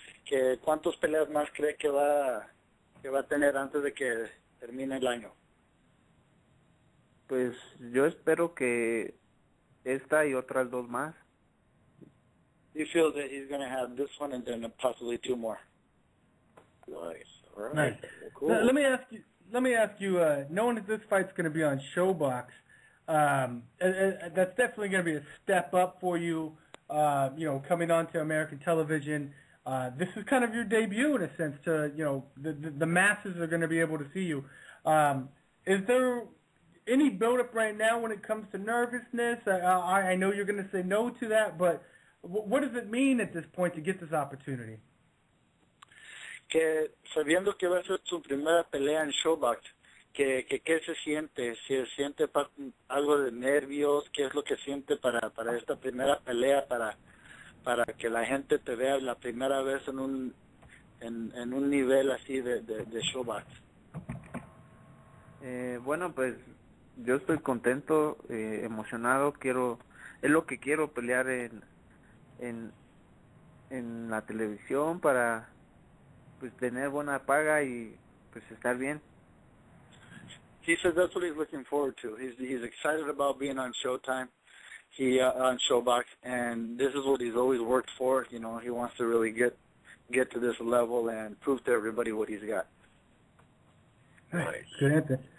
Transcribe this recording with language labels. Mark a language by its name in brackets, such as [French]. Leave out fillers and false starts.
[Spanish] Que ¿cuántas peleas más cree que va a tener antes de que termine el año? Pues yo espero que esta y otras 2 más. [English] He feels that he's going to have this one and then possibly 2 more. Nice. All right. Nice. Well, cool. Let me ask you. Knowing that this fight's going to be on Showbox, that's definitely going to be a step up for you. Coming onto American television. This is kind of your debut in a sense. The masses are going to be able to see you. Is there any build-up right now when it comes to nervousness? I know you're going to say no to that, but what does it mean at this point to get this opportunity? [Spanish] Que sabiendo que va a ser su primera pelea en Showbox, ¿qué se siente? ¿Se siente algo de nervios? ¿Qué es lo que siente para esta primera pelea, para que la gente te vea la primera vez en un nivel así de Showbox? Bueno, pues yo estoy contento, emocionado. Es lo que quiero, pelear en la televisión para pues tener buena paga y pues estar bien. [English] He says that's what he's looking forward to. He's excited about being on Showtime, on Showbox, and this is what he's always worked for. He wants to really get to this level and prove to everybody what he's got. Nice. Good answer.